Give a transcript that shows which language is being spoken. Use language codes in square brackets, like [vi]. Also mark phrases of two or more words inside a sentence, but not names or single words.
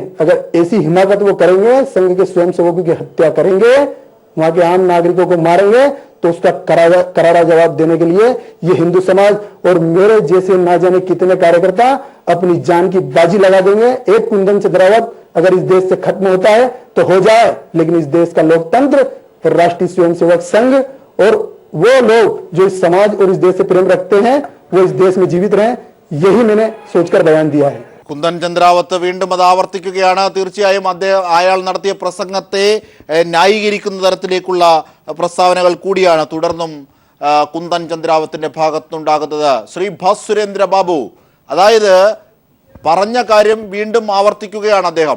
[hi] अगर ऐसी हिमाकत वो करेंगे, संघ के स्वयंसेवकों की हत्या करेंगे, वहां के आम नागरिकों को मारेंगे, तो उसका करारा जवाब देने के लिए ये हिंदू समाज और मेरे जैसे ना जाने कितने कार्यकर्ता अपनी जान की बाजी लगा देंगे। एक कुंदन चंद्रावत अगर इस देश से खत्म होता है तो हो जाए, लेकिन इस देश का लोकतंत्र और राष्ट्रीय स्वयंसेवक संघ और वो लोग जो इस समाज और इस देश से प्रेम रखते हैं वो इस देश में जीवित रहें, यही मैंने सोचकर बयान दिया है। [ml] കുന്ദൻ ചന്ദ്രാവത്ത് വീണ്ടും അത് ആവർത്തിക്കുകയാണ്. തീർച്ചയായും അയാൾ നടത്തിയ പ്രസംഗത്തെ ന്യായീകരിക്കുന്ന തരത്തിലേക്കുള്ള പ്രസ്താവനകൾ കൂടിയാണ് തുടർന്നും കുന്ദൻ ചന്ദ്രാവത്തിന്റെ ഭാഗത്തുനിന്നുണ്ടാകുന്നത്. ശ്രീ ഭാസുരേന്ദ്ര ബാബു, അതായത് പറഞ്ഞ കാര്യം വീണ്ടും ആവർത്തിക്കുകയാണ് അദ്ദേഹം.